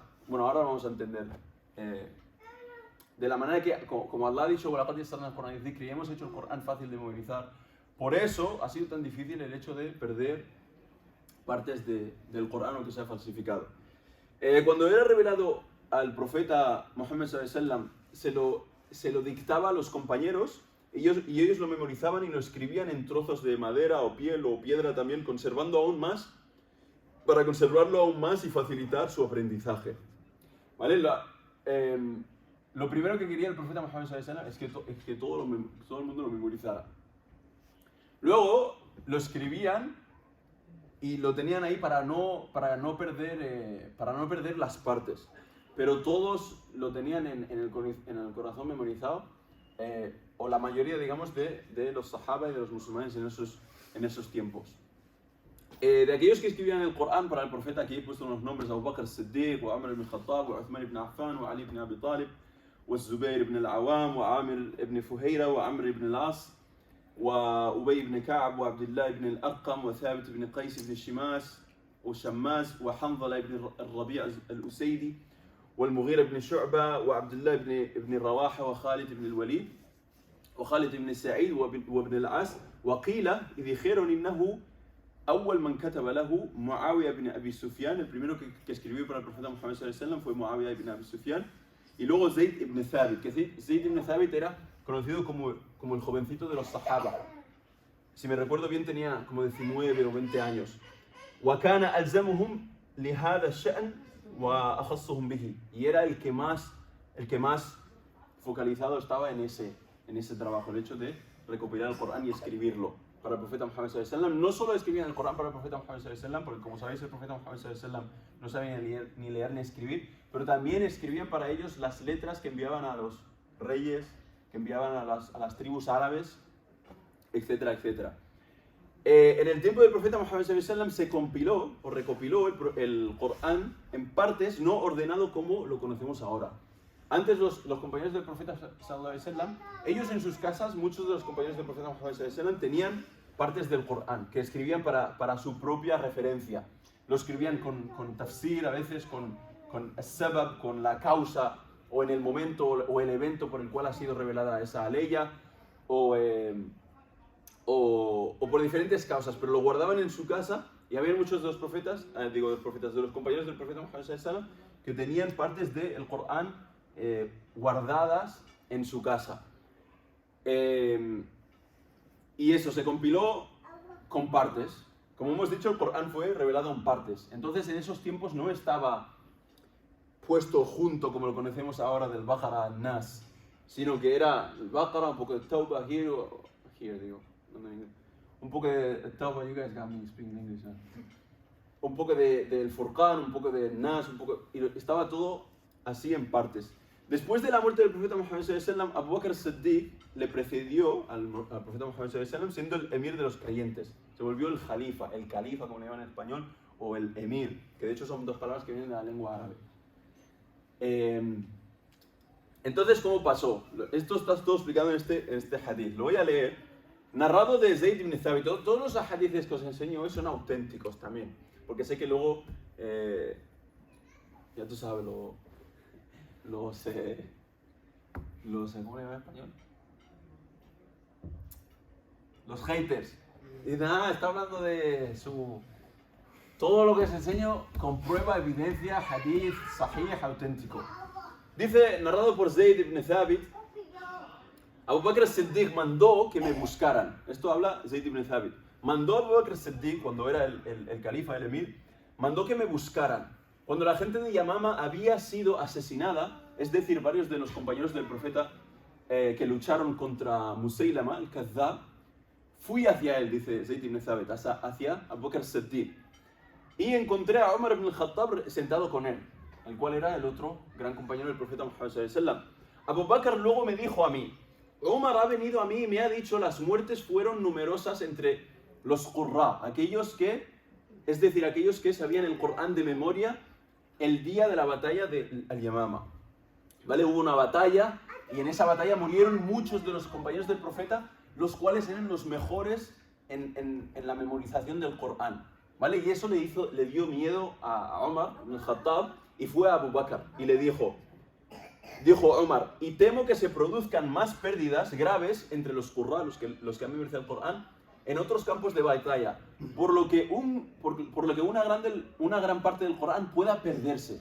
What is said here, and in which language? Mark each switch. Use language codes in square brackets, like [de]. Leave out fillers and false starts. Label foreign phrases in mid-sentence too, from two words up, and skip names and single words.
[es] Bueno, ahora vamos a entender. De la manera que, como Allah ha dicho, y hemos hecho el Corán fácil de memorizar. Por eso ha sido tan difícil el hecho de perder partes del Corán o que se ha falsificado. Cuando era revelado al profeta Muhammad [ar] صلى الله عليه وسلم, [es] se lo dictaba a los compañeros y ellos lo memorizaban y lo escribían en trozos de madera o piel o piedra también, conservando aún más, para conservarlo aún más y facilitar su aprendizaje. ¿Vale? Lo primero que quería el profeta Muhammad [ar] صلى الله عليه وسلم [es] es que todo el mundo lo memorizara. Luego lo escribían y lo tenían ahí para no perder las partes. Pero todos lo tenían en el corazón memorizado, o la mayoría, digamos, de los sahaba y de los musulmanes en esos tiempos. De aquellos que escribían el Corán para el profeta, aquí he puesto unos nombres: Abu Bakr as-Siddiq, Umar ibn Khattab, Uthman ibn Affan, Ali ibn Abi Talib, Zubair ibn al-Awam, Amir ibn Fuhayra, Amr ibn al-As, [ar] وأبي بن كعب وعبد الله بن الأرقم وثابت بن قيس بن شماس وحنظلة بن الربيع الأسيدي والمغيرة بن شعبة وعبد الله بن رواحة وخالد بن الوليد وخالد بن سعيد وابن العاص. وقيل إذ dijeron إنه أول من كتب له معاوية بن أبي سفيان. [es] El primero que escribió para el profeta Muhammad [ar] صلى الله عليه وسلم [es] fue Muawiya ibn Abi Sufyan. Y luego Zayd ibn Thabit, que Zayd ibn Thabit era conocido como el jovencito de los Sahaba. Si me recuerdo bien, tenía como 19 o 20 años. [ar] وَكَانَ أَلْزَمُهُمْ لِهَذَا الشَّأْنِ وَأَخَصُّهُمْ بِهِ. [es] Y era el que más focalizado estaba en ese trabajo, el hecho de recopilar el Corán y escribirlo para el profeta Muhammad [ar] صلى الله عليه وسلم. [es] No solo escribían el Corán para el profeta Muhammad [ar] صلى الله عليه وسلم, [es] porque como sabéis, el profeta Muhammad [ar] صلى الله عليه وسلم [es] no sabía ni leer ni escribir, pero también escribían para ellos las letras que enviaban a los reyes, que enviaban a las tribus árabes, etcétera, etcétera. En el tiempo del profeta Muhammad [ar] صلى الله عليه وسلم [es] se compiló o recopiló el Corán en partes, no ordenado como lo conocemos ahora. Antes los compañeros del profeta [ar] صلى الله عليه وسلم, [es] ellos en sus casas, muchos de los compañeros del profeta Muhammad [ar] صلى الله عليه وسلم [es] tenían partes del Corán que escribían para su propia referencia. Lo escribían con tafsir, a veces con as-sabab, con la causa o en el momento o el evento por el cual ha sido revelada esa aleya, o por diferentes causas, pero lo guardaban en su casa. Y había muchos de los profetas, de los compañeros del profeta Muhammad [ar] صلى الله عليه وسلم, [es] que tenían partes del Corán guardadas en su casa. Y eso se compiló con partes. Como hemos dicho, el Corán fue revelado en partes. Entonces, en esos tiempos no estaba puesto junto, como lo conocemos ahora, del Baqara al Nas, sino que era el Baqara, un poco de Tawbah, un poco de Tawbah. [en] You guys got me speaking English, huh? [es] un poco del Furqan, un poco de Nas, y estaba todo así en partes. Después de la muerte del profeta Muhammad [ar] صلى الله عليه وسلم, [es] Abu Bakr as-Siddiq le precedió al profeta Muhammad [ar] صلى الله عليه وسلم [es] siendo el emir de los creyentes. Se volvió el califa, como le llaman en español, o el emir, que de hecho son dos palabras que vienen de la lengua árabe. Entonces, ¿cómo pasó? Esto está todo explicado en este hadith. Lo voy a leer. Narrado de Zayd ibn Thabit. Todos los hadiths que os enseño hoy son auténticos también. Porque sé que luego, ya tú sabes, ¿cómo se llama en español? Los haters. Dicen, está hablando de su... Todo lo que os enseño con prueba, evidencia, [ar] حديث، صحيح, [es] auténtico. Dice, narrado por Zayd ibn Thabit, Abu Bakr as-Siddiq mandó que me buscaran. Esto habla Zayd ibn Thabit. Mandó a Abu Bakr as-Siddiq, cuando era el califa, el emir, mandó que me buscaran. Cuando la gente de Yamama había sido asesinada, es decir, varios de los compañeros del profeta que lucharon contra Musaylama, el Kazzab, fui hacia él, dice Zayd ibn Thabit, hacia Abu Bakr as-Siddiq. Y encontré a Umar ibn al-Khattab sentado con él, el cual era el otro gran compañero del profeta Muhammad [ar] صلى الله عليه وسلم. [es] Abu Bakr luego me dijo a mí, Umar ha venido a mí y me ha dicho las muertes fueron numerosas entre los qurra, aquellos que sabían el Corán de memoria el día de la batalla de Al-Yamama. ¿Vale? Hubo una batalla y en esa batalla murieron muchos de los compañeros del profeta, los cuales eran los mejores en la memorización del Corán. ¿Vale? Y eso le dio miedo a Umar ibn al-Khattab y fue a Abu Bakr y le dijo Umar, y temo que se produzcan más pérdidas graves entre los qurra, los que han memorizado el Corán, en otros campos de batalla, por lo que una gran parte del Corán pueda perderse.